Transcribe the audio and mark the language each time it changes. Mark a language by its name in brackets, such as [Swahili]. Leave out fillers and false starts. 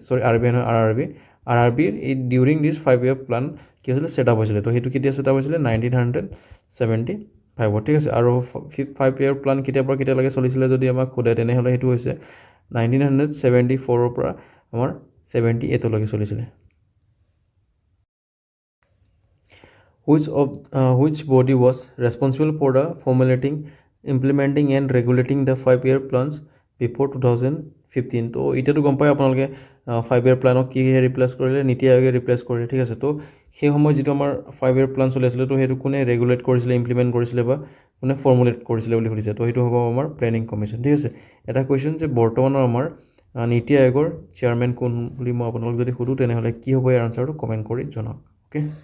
[Assamese] চৰি, RBI নহয়, RRBৰ এই ডিউৰিং দিছ 5 year প্লান কি হৈছিলে, ছেট আপ হৈছিলে। তো সেইটো কেতিয়া ছেট আপ হৈছিলে, 1975, ঠিক আছে। আৰু 5 year প্লান কেতিয়াৰ পৰা কেতিয়ালৈকে চলিছিলে যদি আমাক সোধে, তেনেহ'লে সেইটো হৈছে 1974 পৰা আমাৰ 78লৈকে চলিছিলে। [English] Which body was responsible for the formulating, implementing and regulating the 5 year plans before 2015? [Assamese] তো এতিয়াতো গম পায় আপোনালোকে 5 year প্লানক কি ৰিপ্লেচ কৰিলে, নীতি আয়োগে ৰিপ্লেচ কৰিলে, ঠিক আছে। তো সেই সময়ত যিটো আমাৰ 5 year প্লান চলি আছিলে, তো সেইটো কোনে ৰেগুলেট কৰিছিলে, ইমপ্লিমেণ্ট কৰিছিলে বা কোনে ফৰ্মুলেট কৰিছিলে বুলি সুধিছে। তো সেইটো হ'ব আমাৰ প্লেনিং কমিশ্যন, ঠিক আছে। এটা কুৱেশ্যন যে বৰ্তমানৰ আমাৰ নীতি আয়োগৰ চেয়াৰমেন কোন বুলি মই আপোনালোক যদি সুধোঁ, তেনেহ'লে কি হ'ব ইয়াৰ আনচাৰটো কমেণ্ট কৰি জনাওক, অ'কে।